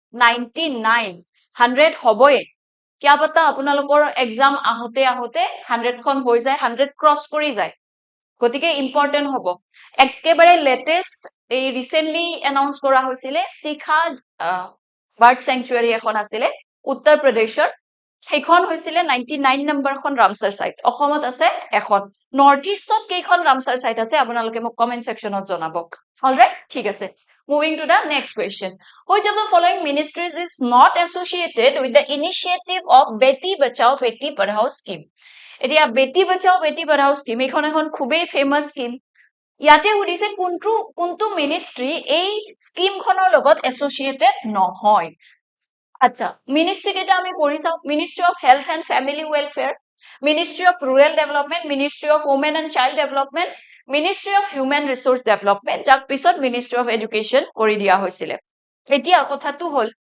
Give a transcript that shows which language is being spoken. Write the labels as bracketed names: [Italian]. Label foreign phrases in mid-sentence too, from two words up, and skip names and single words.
[Assamese] 99 100 হবয়ে কিয়া পতা আপোনালোকৰ এক্সাম আহতে 100খন হৈ যায় 100 ক্ৰস কৰি যায় গতিকে ইম্পৰ্টেন্ট হ'ব একেবাৰে লেটেস্ট এই [English] recently announce [Assamese] কৰা হৈছিলে শিখা [English] bird sanctuary [Assamese] এখন আছিলে উত্তৰ প্ৰদেশৰ সেইখন হৈছিলে 99 নম্বৰখন [English] Ramsar site [Assamese] অসমত আছে এখন নৰ্থ ইষ্টত কেইখন [English] Ramsar site [Assamese] আছে আপোনালোকে মোক [English] comment section [Assamese] জনাব অলৰাইট ঠিক আছে [English] Moving to the next question. Which of the following ministries is not associated with the initiative of Beti Bachao Beti Padhao scheme? [Assamese] এতিয়া Beti Bachao Beti Padhao scheme এইখন এখন খুবেই [English] famous scheme [Assamese] ইয়াতে সুধিছে কোনটো মিনিষ্ট্ৰি এই স্কিমখনৰ লগত এছ'চিয়েটেড নহয় আচ্ছা মিনিষ্ট্ৰি কেইটা আমি পঢ়ি চাও [English] Ministry of Health and Family Welfare Ministry of Rural Development Ministry of Women and Child Development Ministry of Human Resource Development [Assamese] যাক পিছত [English] Ministry of Education [Assamese] কৰি দিয়া হৈছিলে এতিয়া কথাটো হল